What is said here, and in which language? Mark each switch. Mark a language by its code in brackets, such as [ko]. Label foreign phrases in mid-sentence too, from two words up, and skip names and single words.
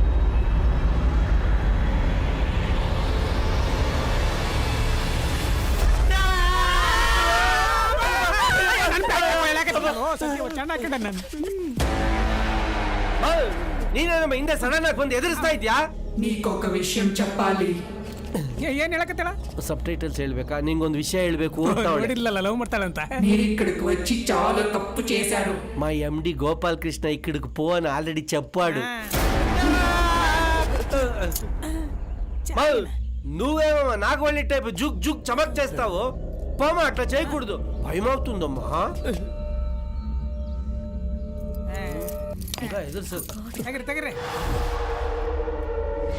[kn] ನೀನೇ ನಮ್ಮ ಹಿಂದೆ ಸಡನ್ ಆಗಿ ಬಂದು ಎದುರಿಸ್ತಾ ಇದ್ಯಾ? [te] నీకొక విషయం చెప్పాలి. [kn] ಏನ್ ಹೇಳಕತ್ತಳ? ಸಬ್ ಟೈಟಲ್ಸ್ ಹೇಳ್ಬೇಕಾ? ನಿಂಗೊಂದು ವಿಷಯ ಹೇಳ್ಬೇಕು. ಲವ್ ಮಾಡ್ತಾಳಂತ. [te] మీరు ఇక్కడికి వచ్చి చాలా తప్పు చేశారు. మా ఎండి గోపాల్ కృష్ణ ఇక్కడికి పోని ఆల్రెడీ చెప్పాడు. నువ్వేమమ్మా నాకు వెళ్ళి టైపు జుక్ జుక్ చమక్ చేస్తావు? పోమా, అట్లా చేయకూడదు, భయం అవుతుందమ్మా. [kn] ತಗಿರಿ